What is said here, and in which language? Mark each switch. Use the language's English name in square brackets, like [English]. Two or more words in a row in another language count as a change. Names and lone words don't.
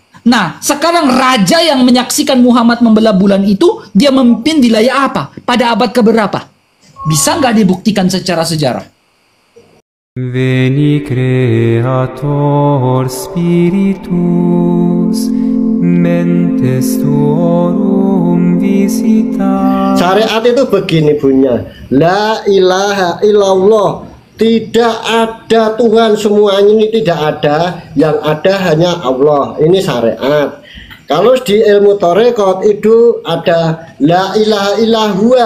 [Indonesian] Nah, sekarang raja yang menyaksikan Muhammad membelah bulan itu, dia memimpin wilayah apa? Pada abad keberapa? Bisa nggak dibuktikan secara sejarah? [Latin] Veni Creator Spiritus mentes tuorum visita. [Indonesian] Syariat itu begini bunyinya. [Arabic] لا إله إلا الله. [Indonesian] Tidak ada Tuhan, semuanya ini tidak ada. Yang ada hanya Allah. Ini syariat. Kalau di ilmu Torekot itu ada [Arabic] لا إله إلا هو.